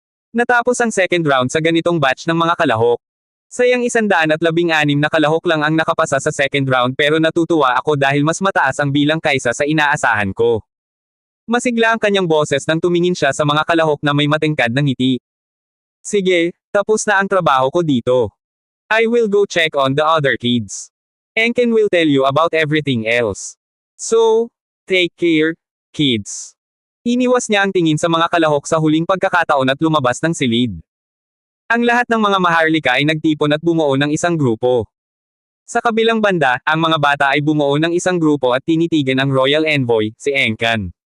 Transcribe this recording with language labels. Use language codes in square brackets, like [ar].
[tl] Natapos ang second round sa ganitong batch ng mga kalahok. Sayang 116 na kalahok lang ang nakapasa sa second round pero natutuwa ako dahil mas mataas ang bilang kaysa sa inaasahan ko. Masigla ang kanyang boses nang tumingin siya sa mga kalahok na may matingkad na ngiti. Sige, tapos na ang trabaho ko dito. [en] I will go check on the other kids. Enken will tell you about everything else. So, take care, kids. [tl] Iniwas niya ang tingin sa mga kalahok sa huling pagkakataon at lumabas ng silid. Ang lahat ng mga Maharlika ay nagtipon at bumuo ng isang grupo. Sa kabilang banda, ang mga bata ay bumuo ng isang grupo at tinitigan ang Royal Envoy, si Enkan.